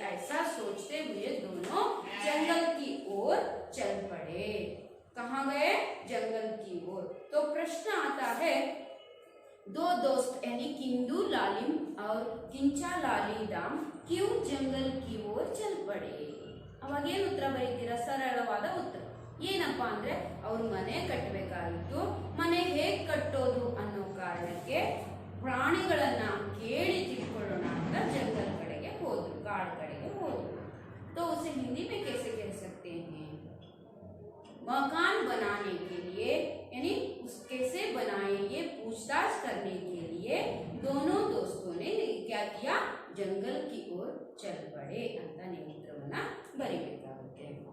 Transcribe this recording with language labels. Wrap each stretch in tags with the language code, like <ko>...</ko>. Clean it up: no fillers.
<hi>ऐसा सोचते हुए दोनों जंगल की ओर चल पड़े। कहाँ गए? जंगल की ओर। तो प्रश्न आता है, दो दोस्त यानी किंदू लालिम और किंचा लालीदाम क्यों जंगल की ओर चल पड़े?</hi> <kn>ಅವಾಗ ಏನು ಉತ್ತರ ಬರೀತೀರಾ? ಸರಳವಾದ ಉತ್ತರ ಏನಪ್ಪಾ ಅಂದ್ರೆ, ಅವರು ಮನೆ ಕಟ್ಟಬೇಕಾಗಿತ್ತು, ಮನೆ ಹೇಗೆ ಕಟ್ಟೋದು ಅನ್ನೋ ಕಾರಣಕ್ಕೆ ಪ್ರಾಣಿಗಳನ್ನ ಕೇಳಿ ತಿಳ್ಕೊಳ್ಳೋಣ ಅಂತ ಜಂಗಲ್ ಕಡೆಗೆ ಹೋದ್ರು, ಕಾಡು ಕಡೆಗೆ ಹೋದ್ರು।</kn> <hi>तो उसे हिंदी में कैसे कह सकते हैं? मकान बनाने के लिए यानी उस कैसे बनाएंगे पूछताछ करने के लिए दोनों दोस्तों ने क्या किया? जंगल की ओर चल पड़े</hi> <kn>ಅಂತ ನೀವು ಉತ್ತರವನ್ನ ಬರೆಯಬೇಕಾಗುತ್ತೆ।</kn>